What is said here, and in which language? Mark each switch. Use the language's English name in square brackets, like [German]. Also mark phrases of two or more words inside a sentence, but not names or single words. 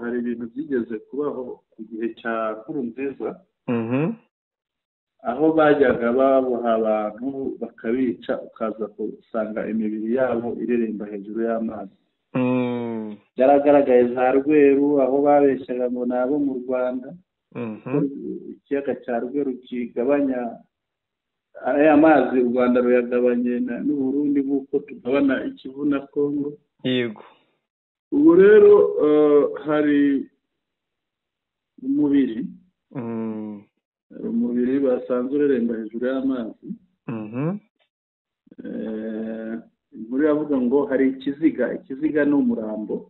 [Kinyarwanda] Hari ibintu byigeze kubaho ku gihe cya Nkurunziza, aho bajyaga baboha abantu bakabica ukaza gusanga imibiri yabo ireremba hejuru y'amazi. Byaragaragaye za Rweru aho babeshyaga ngo nabo mu Rwanda. Ikiyaga cya Rweru kigabanya aya mazi, u Rwanda ruyagabanye n'u Burundi nk'uko tugabana Ikivu na Kongo. Yego. Ubu rero hari umubiri basanzwe ureremba hejuru y'amazi. Inkuru yavuga ngo hari ikiziga ni umurambo.